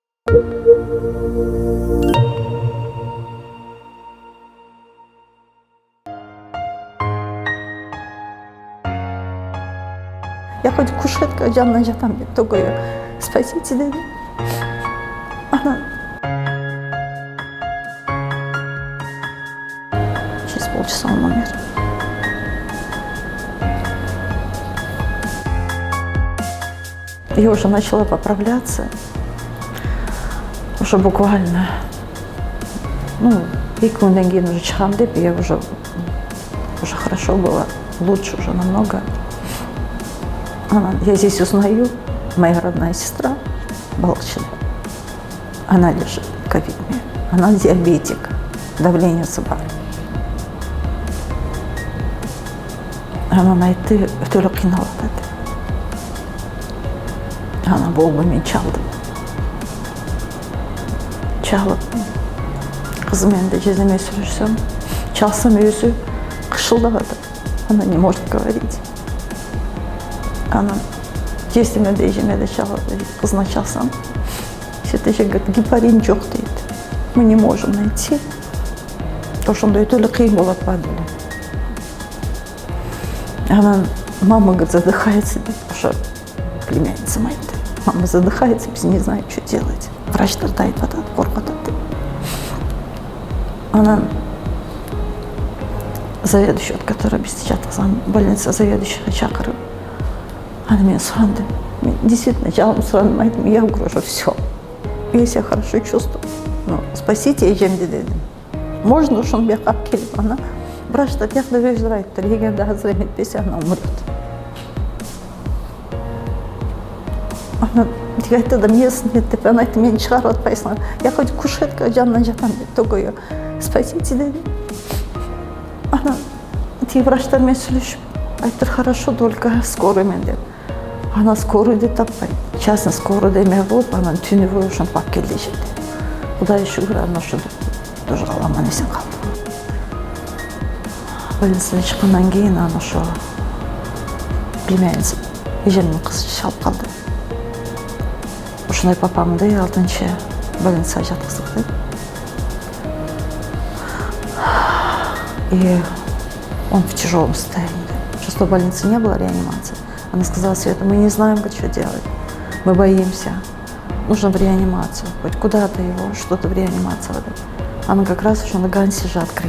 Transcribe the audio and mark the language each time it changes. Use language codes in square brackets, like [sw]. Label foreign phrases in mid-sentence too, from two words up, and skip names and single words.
[ru] Я хоть кушетка [ky] жанына жатам деп [ru] только ее спасите дедим. Она через полчаса он умер. Я уже начала поправляться, уже буквально, и [kk] күннен кейін [ru] уже [kk] шығам деп, [ru] я уже хорошо было, лучше уже намного. Я здесь узнаю, моя родная сестра, Балыкчыда, она лежит ковидная, она диабетик, давление бар. [ky] Анан айтты, өтөлө кыйналып атат. Ана болбой мен чалдым. Чалып, кызым менде жездеме сүрүшсөм, чалсам өзү кышылдап атат. [ru] Она не может говорить. [ky] Анан жездеме де эжеме де чалып, кызына чалсам, эже говорит, гепарин жок дейт. [ru] Мы не можем найти. [ky] Ошондой өтөлө кыйын болуп атпады эле. [ru] Анан мама, говорит, задыхается, [ky] ошо племянницам айтты. [ru] Мама задыхается, біз не знаем, что делать. [ky] Врачтар да айтып атат, коркуп атат деп. Анан заведующий, который бізді жаткызган больница заведующийге чакырып, аны мен сурандым. Мен действительно жалым сурандым, айттым, [ru] я говорю, все. Я себя хорошо чувствую. [ky] Спасите эжемди дедим. Можно ошону бияка алып келип, ана врачтар тиякта өздөрү айттыр, эгерде азыр эметпесе, ана умрет. Ана тиги айтты да эмнесин деп, ана айтты, мени чыгарып атпайсыңар. [ru] Я хоть кушетка [ky] жанынан жатам деп, [ru] только ее спасите дедим. [ky] Ана тиги врачтар менен сүйлөшүп, айттыр, [ru] хорошо, только скорый [ky] мен деп. Ана скорыйды таппай, частный скорыйда эме болуп, анан түнү бою ошентип алып келди эжемди. Кудайга шүгүр, ана ошентип тоже аман эсен калды. Больницадан чыккандан кийин аны ошо племянницам, эжемдин кызы чалып калды. Ушундай папамды 6-чы больницага жаткыздык деп. [ru] И он в тяжелом состоянии. Просто в больнице не было реанимации. Она сказала: Света, мы не знаем, что делать. Мы боимся. Нужно в реанимацию. Хоть куда-то его, что-то в реанимацию. Она как раз еще на Гансе же открыли.